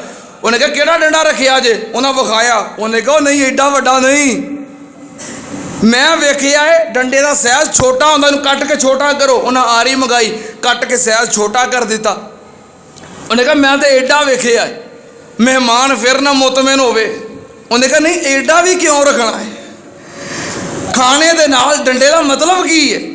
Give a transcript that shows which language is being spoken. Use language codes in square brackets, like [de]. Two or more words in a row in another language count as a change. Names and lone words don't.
[pa] انہیں کہا کیڑا ڈنڈا رکھیا جے؟ انہیں بخایا، انہیں کہا نہیں ایڈا وڈا نہیں، ਮੈਂ ਵੇਖਿਆ ਹੈ ਡੰਡੇ ਦਾ ਸਾਈਜ਼ ਛੋਟਾ ਹੁੰਦਾ, ਉਹਨੂੰ ਕੱਟ ਕੇ ਛੋਟਾ ਕਰੋ। ਉਹਨਾਂ ਆਰੀ ਮੰਗਾਈ, ਕੱਟ ਕੇ ਸਾਈਜ਼ ਛੋਟਾ ਕਰ ਦਿੱਤਾ। ਉਹਨੇ ਕਿਹਾ ਮੈਂ ਤਾਂ ਏਡਾ ਵੇਖਿਆ ਹੈ, ਮਹਿਮਾਨ ਫਿਰ ਨਾ ਮੁਤਮਿਨ ਹੋਵੇ। ਉਹਨੇ ਕਿਹਾ ਨਹੀਂ, ਏਡਾ ਵੀ ਕਿਉਂ ਰੱਖਣਾ ਹੈ? ਖਾਣੇ ਦੇ ਨਾਲ ਡੰਡੇ ਦਾ ਮਤਲਬ ਕੀ ਹੈ?